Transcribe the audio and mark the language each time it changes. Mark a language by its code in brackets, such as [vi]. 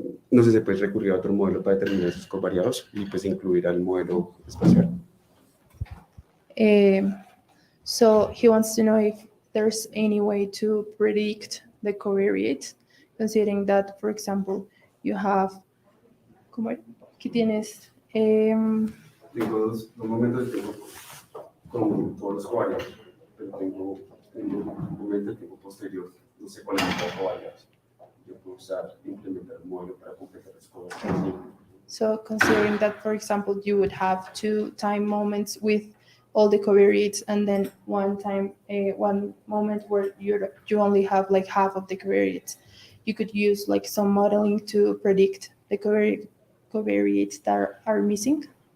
[es] No sé si se puede recurrir a otro modelo para determinar esos covariados y pues incluir al modelo espacial. [en] So he wants to know if there's any way to predict the covariates, considering that, for example, you have, [es] ¿qué tienes? Tengo dos momentos de tiempo con todos los covariados, pero tengo un momento de tiempo posterior, no sé cuál es el covariados. Yo puedo implementar un modelo para completar los covariados. [en] So considering that, for example, you would have 2 time moments with all the covariates, and then one moment where you only have like half of the covariates. You could use like some modeling to predict the covariates that are missing.